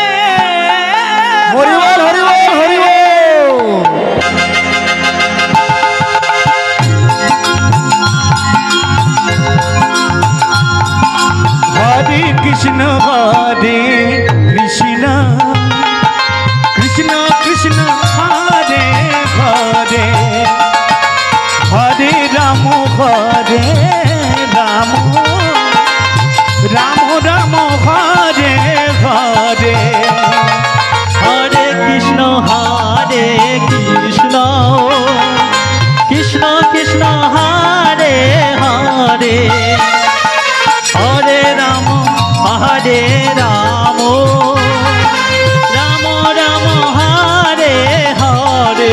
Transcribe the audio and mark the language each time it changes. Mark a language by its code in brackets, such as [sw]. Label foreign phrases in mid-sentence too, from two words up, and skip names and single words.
[bn] হরি বল হরি বল হরি বল। [sa] হরে কৃষ্ণ কৃষ্ণ কৃষ্ণ হরে হরে হরে রাম রাম রাম হরে হরে হরে কৃষ্ণ কৃষ্ণ কৃষ্ণ হরে হরে হরে রাম রাম রাম হরে হরে